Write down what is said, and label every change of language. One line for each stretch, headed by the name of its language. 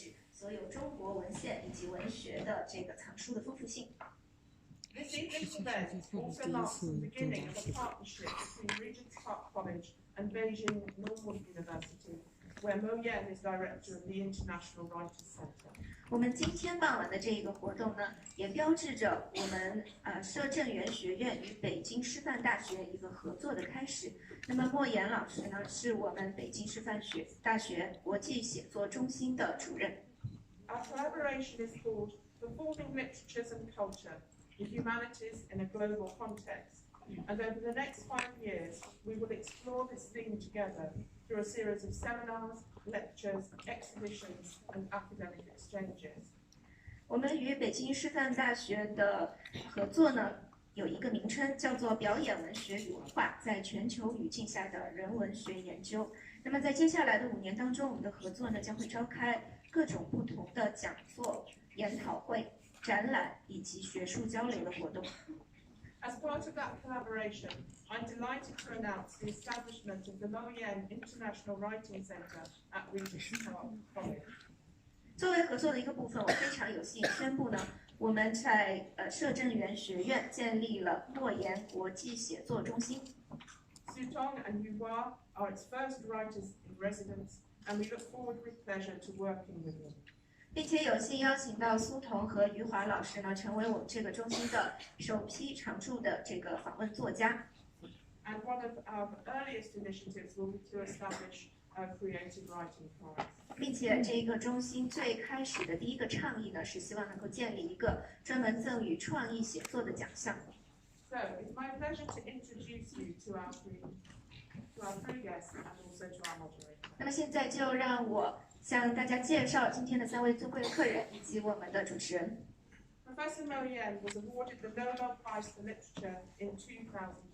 Chinese: 所有中国文献以及文学的这个藏书的丰富性。
English: This evening's event also marks the beginning of a partnership between Regent's Park College and Beijing Normal University, where Mo Yan is director of the International Writers Center.
Chinese: 我们今天傍晚的这个活动呢，也标志着我们摄政园学院与北京师范大学一个合作的开始。那么莫言老师呢，是我们北京师范大学国际写作中心的主任。
English: Our collaboration is called Performing Literatures and Culture, the Humanities in a Global Context. And over the next 5 years, we will explore this theme together through a series of seminars, lectures, exhibitions, and academic exchanges.
Chinese: 我们与北京师范大学的合作呢，有一个名称叫做表演文学与文化在全球语境下的人文学研究。那么在接下来的5年当中，我们的合作呢将会召开各种不同的讲座、研讨会、展览以及学术交流的活动。
English: As part of that collaboration, I'm delighted to announce the establishment of the Mo Yan International Writing Center at Regent's Park College.
Chinese: 作为合作的一个部分，我非常有幸宣布呢，我们在摄政园学院建立了莫言国际写作中心。
English: Su Tong and Yu Hua are its first writers in residence, and we look forward with pleasure to working with them.
Chinese: 并且有幸邀请到苏童和余华老师呢，成为我们这个中心的首批常驻的这个访问作家。
English: And one of our earliest initiatives will be to establish a creative writing prize.
Chinese: 并且这个中心最开始的第一个倡议呢，是希望能够建立一个专门赠予创意写作的奖项。
English: So it's my pleasure to introduce you to our three guests and also to our moderator.
Chinese: 那么现在就让我向大家介绍今天的3位尊贵的客人以及我们的主持人。
English: Professor Mo Yan was awarded the Nobel Prize for Literature in 2012.